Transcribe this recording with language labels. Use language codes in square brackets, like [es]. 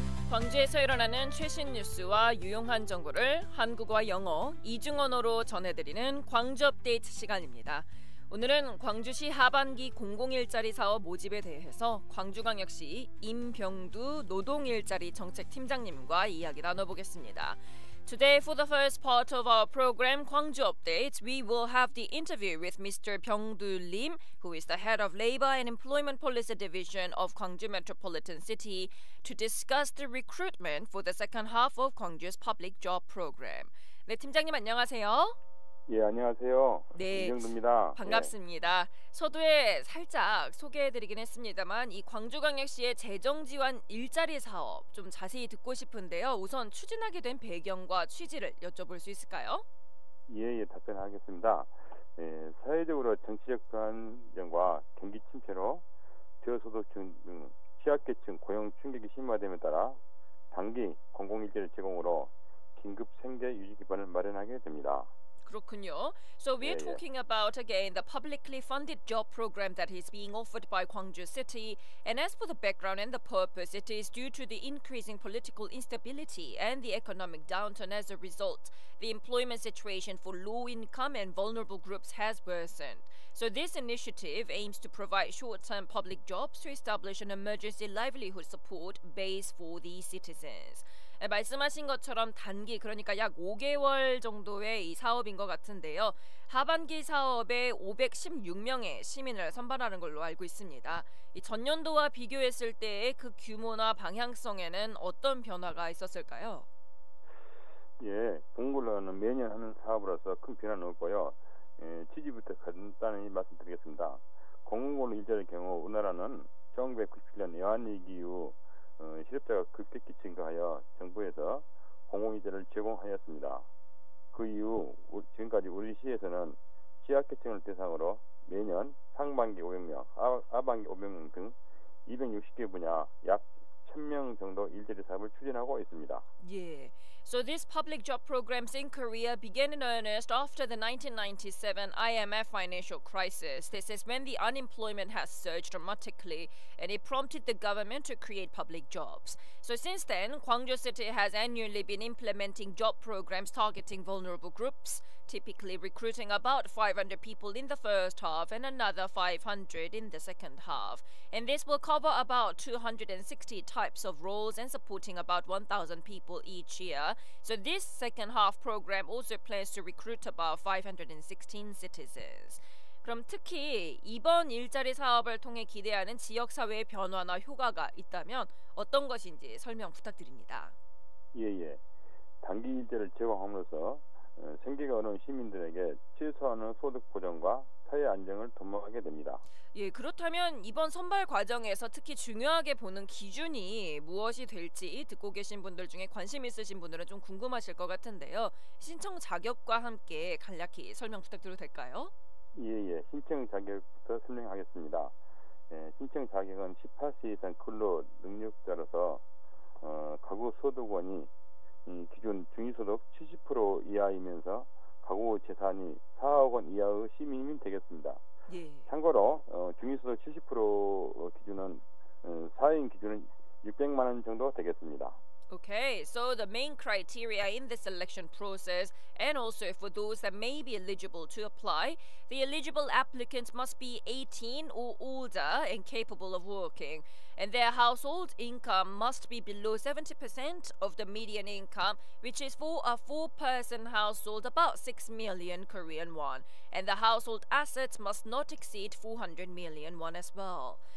[ko] 광주에서 일어나는 최신 뉴스와 유용한 정보를 한국어와 영어, 이중 언어로 전해드리는 광주 업데이트 시간입니다. 오늘은 광주시 하반기 공공일자리 사업 모집에 대해서 광주광역시 임병두 노동일자리 정책팀장님과 이야기 나눠보겠습니다. [en] Today, for the first part of our program, Gwangju Update, we will have the interview with Mr. Byung-doo Lim, who is the head of Labor and Employment Policy Division of Gwangju Metropolitan City, to discuss the recruitment for the second half of Gwangju's public job program. [ko] 네, 팀장님 안녕하세요. 예, 안녕하세요. 네, 임병두입니다. 반갑습니다. 서두에 살짝 소개해드리긴 했습니다만 이 광주광역시의 재정지원 일자리 사업 좀 자세히 듣고 싶은데요. 우선 추진하게 된 배경과 취지를 여쭤볼 수 있을까요? 예, 답변하겠습니다. 예, 사회적으로 정치적 불안정과 경기 침체로 저소득층 등 취약계층 고용 충격이 심화됨에 따라 단기 공공일자리 제공으로 긴급 생계 유지 기반을 마련하게 됩니다. 그렇군요. [en] So we're talking about again the publicly funded job program that is being offered by Gwangju City, and as for the background and the purpose, it is due to the increasing political instability and the economic downturn. As a result, the employment situation for low-income and vulnerable groups has worsened. So this initiative aims to provide short-term public jobs to establish an emergency livelihood support base for the citizens. [ko] 말씀하신 것처럼 단기, 그러니까 약 5개월 정도의 이 사업인 것 같은데요. 하반기 사업에 516명의 시민을 선발하는 걸로 알고 있습니다. 이 전년도와 비교했을 때의 그 규모나 방향성에는 어떤 변화가 있었을까요? 예, 동굴로는 매년 하는 사업으로서 큰 변화는 없고요. 취지부터 간단히 말씀드리겠습니다. 공공근로 일자리의 경우 우리나라는 1997년 외환위기 이후 실업자가 급격히 증가하여 정부에서 공공일자리를 제공하였습니다. 그 이후 지금까지 우리 시에서는 취약계층을 대상으로 매년 상반기 500명, 하반기 500명 등 260개 분야 약 1000명 정도 일자리 사업을 추진하고 있습니다. [en] Yeah. So this public job programs in Korea began in earnest after the 1997 IMF financial crisis. This is when the unemployment has surged dramatically and it prompted the government to create public jobs. So since then, Gwangju City has annually been implementing job programs targeting vulnerable groups, typically recruiting about 500 people in the first half and another 500 in the second half. And this will cover about 260 types of roles and supporting about 1,000 people each year. So this second half program also plans to recruit about 516 citizens. [ko] 그럼 특히 이번 일자리 사업을 통해 기대하는 지역사회의 변화나 효과가 있다면 어떤 것인지 설명 부탁드립니다. 예. 단기 일자리를 제공함으로써 생계가 어려운 시민들에게 최소한의 소득 보전과 사회 안정을 도모하게 됩니다. 예, 그렇다면 이번 선발 과정에서 특히 중요하게 보는 기준이 무엇이 될지 듣고 계신 분들 중에 관심 있으신 분들은 좀 궁금하실 것 같은데요. 신청 자격과 함께 간략히 설명 부탁드려도 될까요? 예. 신청 자격부터 설명하겠습니다. 신청 자격은 18세 이상 근로 능력자로서 가구 소득원이 기준 중위소득 70% 이하이면서 가구 재산이 4억 원 이하의 시민이면 되겠습니다. 예. 참고로 중위소득 70% 기준은 4인 기준은 600만 원 정도 되겠습니다. [en] Okay, so the main criteria in the selection process and also for those that may be eligible to apply, the eligible applicants must be 18 or older and capable of working, and their household income must be below 70% of the median income, which is for a four-person household about 6 million Korean won, and the household assets must not exceed 400 million won as well.